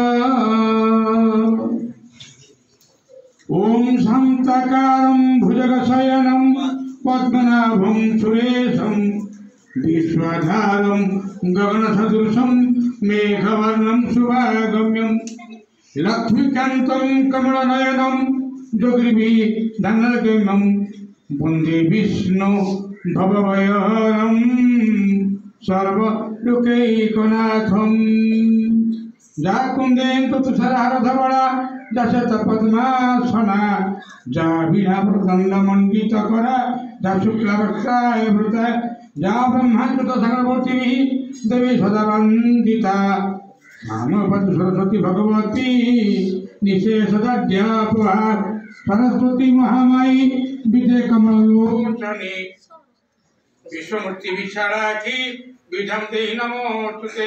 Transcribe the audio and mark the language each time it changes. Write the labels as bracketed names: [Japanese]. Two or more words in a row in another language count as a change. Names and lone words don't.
[Sanskrit] ओम शांताकारं भुजगशयनं पद्मनाभं सुरेशं विश्वधारं गगनसदृशं मेघवर्णं शुभागम्यं लक्ष्मीकान्तं कमलनयनं जोगिभिर्धनगम्यं वन्दे विष्णु भवभयहरं सर्वलोकैकनाथं। जा कुन्देन्दु तुषारहारधवला जा शतपद्मासना जा वीणाप्रदण्डमण्डितकरा जा शुक्लवक्त्रावृता जा ब्रह्माण्डत सकलमूर्तिभिः देवी सदा वन्दिता। नामपद सरस्वती भगवती निशेषदध्यापहा सरस्वती महामाई विजय कमलोचने विश्वमूर्ति विशालाक्षी विधं ते नमोस्तुते।